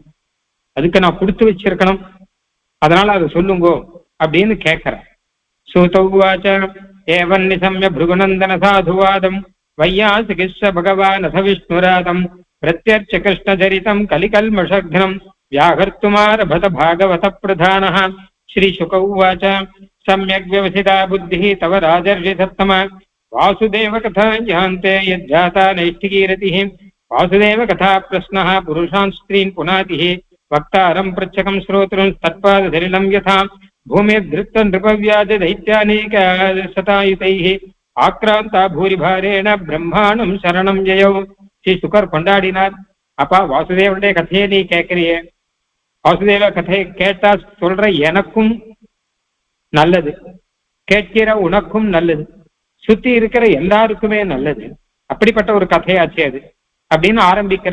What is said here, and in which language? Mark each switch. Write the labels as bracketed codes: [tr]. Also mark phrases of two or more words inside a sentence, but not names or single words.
[ta] அதுக்கு நான் கொடுத்து வச்சிருக்கணும். அதனால அதை சொல்லுங்கோ அப்படின்னு கேட்கிறேன். [sa] सूत उवाच एवं निशम्य भृगुनन्दन साधुवादं वैयासकिः स भगवान् अथ विष्णुरातं प्रत्यर्च्य कृष्णचरितं कलिकल्मषघ्नम् व्याहर्तुमारभत भागवत प्रधानः श्रीशुक उवाच सम्यग् व्यवसिता बुद्धिः तव राजर्षिसत्तम वासुदेव कथा ज्ञान्ते यज्जाता नैष्ठिकीरतिः वासुदेव कथा प्रश्नः पुरुषान् स्त्रीन् पुनातिः वक्तारं पृच्छकं श्रोतॄन् तत्पादधरिलं यथा भूमिर्धृत्तं नृपव्याज दैत्यानेकशतायुतैः आक्रान्ता भूरिभारेण ब्रह्माणं शरणं जयौ श्रीशुकर கொண்டாடினார். [ta] அப்பா, வாசுதேவனுடைய கதையை நீ கேட்கிறியே, வாசுதேவ கதையை கேட்டா சொல்ற எனக்கும் நல்லது, கேட்கிற உனக்கும் நல்லது, சுத்தி இருக்கிற எல்லாருக்குமே நல்லது. அப்படிப்பட்ட ஒரு கதையாச்சு அது அப்படின்னு ஆரம்பிக்கிற.